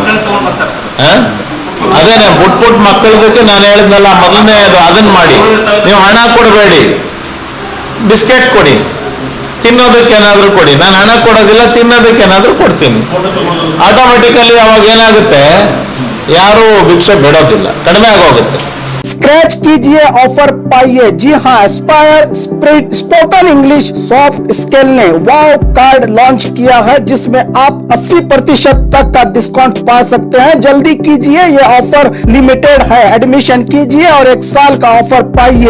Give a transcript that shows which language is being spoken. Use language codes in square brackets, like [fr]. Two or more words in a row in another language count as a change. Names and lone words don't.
[kn] ಅದೇನೆ ಪುಟ್ ಮಕ್ಕಳದಕ್ಕೆ ನಾನು ಹೇಳಿದ್ನಲ್ಲ ಮೊದಲನೇದು, ಅದನ್ನ ಮಾಡಿ. ನೀವು ಹಣ ಕೊಡಬೇಡಿ, ಬಿಸ್ಕೆಟ್ ಕೊಡಿ, ತಿನ್ನೋದಕ್ಕೆ ಏನಾದರೂ ಕೊಡಿ. ನಾನು ಹಣ ಕೊಡೋದಿಲ್ಲ, ತಿನ್ನೋದಕ್ಕೆ ಏನಾದರೂ ಕೊಡ್ತೀನಿ. ಆಟೋಮೆಟಿಕಲಿ ಅವಾಗ ಏನಾಗುತ್ತೆ, ಯಾರು ಭಿಕ್ಷೆ ಬೇಡೋದಿಲ್ಲ, ಕಡಿಮೆ ಆಗೋಗುತ್ತೆ. [hi] स्क्रैच कीजिए, ऑफर पाइए. जी हाँ, एस्पायर स्पोकन इंग्लिश सॉफ्ट स्किल ने वाव कार्ड लॉन्च किया है, जिसमें आप 80% तक का डिस्काउंट पा सकते हैं. जल्दी कीजिए, ये [en] offer limited [hi] है. एडमिशन कीजिए और 1 साल का ऑफर पाइए.